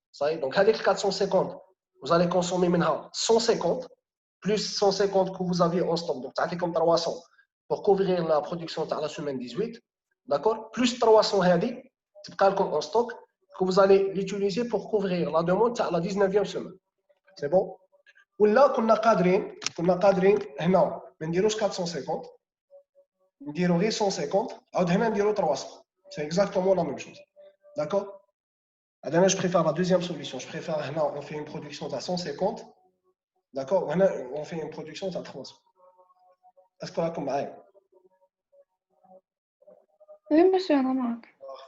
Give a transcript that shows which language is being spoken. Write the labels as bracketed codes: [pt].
[fr] Ça y est? Donc, avec 450, vous allez consommer maintenant 150, plus 150 que vous aviez en stock. Donc, ça fait comme 300 pour couvrir la production de la semaine 18. D'accord? Plus 300 [ar] هذه تبقى لكم [fr] en stock que vous allez l'utiliser pour couvrir la demande de la 19e semaine. C'est bon? [ar] ولا كنا قادرين هنا ما نديروش [fr] 450 [ar] نديرو غير 150 عاود هنا نديرو 300. [fr] C'est exactement la même chose. D'accord? Je préfère la deuxième solution. Je préfère [ar] هنا [fr] on fait une production à 150. D'accord? [ar] وهنا [fr] on fait une production à 300. Est-ce que [ar] راكم معايا؟ [fr] Oui, monsieur, [ar] أنا معك.